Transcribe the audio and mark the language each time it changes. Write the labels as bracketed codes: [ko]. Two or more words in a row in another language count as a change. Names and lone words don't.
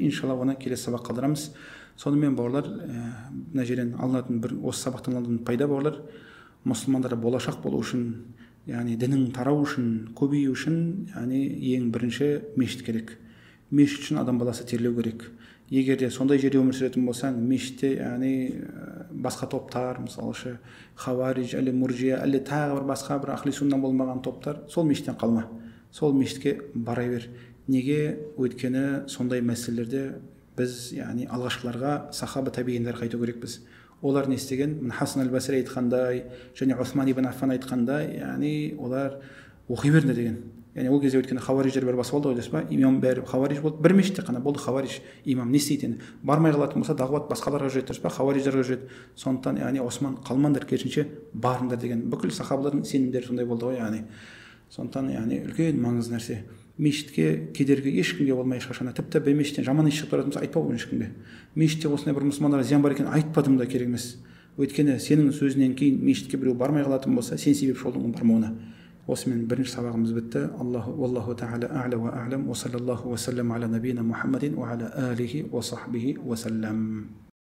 [kk] Иншалла оны келесі сабақ қалдырамыз. Сонымен бауырлар, мына жерден алынатын бір осы сабақтан алынатын пайда бауырлар, мұсылмандар болашақ болу үшін, яғни діннің тарау үшін, көбею үшін, яғни ең бірінші мешіт керек. Мешіт үшін адам баласы терлеу керек. Егер де сондай жерде өмір сүретін болсаң, мешітте, яғни басқа топтар, мысалы хавариж, әлі муржия, әлі тағы бір басқа бір [ar] أهل السنة [kk] болмаған топтар, сол мешіттен қалма. Сол мешітке бара бер. Неге? Өйткені сондай мәселелерде біз, яғни алғашқыларға сахаба табиғиндар қайту керекпіз. Олар не істеген? Хасан аль-Басри айтқандай, және Усман ибн Аффан айтқандай, яғни олар оқи беріңдер деген. Яғни ол кезде өйткені хавариждер бәрі басып алды ғой, дейсіз ба? Имам бәрі хавариж болды. Бір мешітте қана болды хавариж имам. Не істейді? Бармай қалатын болса, дағуат басқаларға жүреді, дейсіз ба? Хавариждерге жүреді. Сондықтан, яғни Осман қалмаңдар, керісінше барыңдар деген. Бүкіл сахабалардың сенімдері сондай болды ғой, яғни. Сондықтан, яғни үлкен маңызды нәрсе. мешітке кедергі ешкімге болмай ешқашан. Тіпті бір мешіттен жаман еш шығып тұратын болса айтпау ешкімге. Мешітте осындай бір мұсылмандарға зиян бар екен айтпадым да керек емес. Өйткені сенің сөзінен кейін мешітке біреу бармай қалатын болса, сен себепші болдың оның бармауына. Осымен бірінші сабағымыз бітті. [ar] الله تعالى أعلى وأعلم. وصلى الله وسلم على نبينا محمد وعلى آله وصحبه وسلم.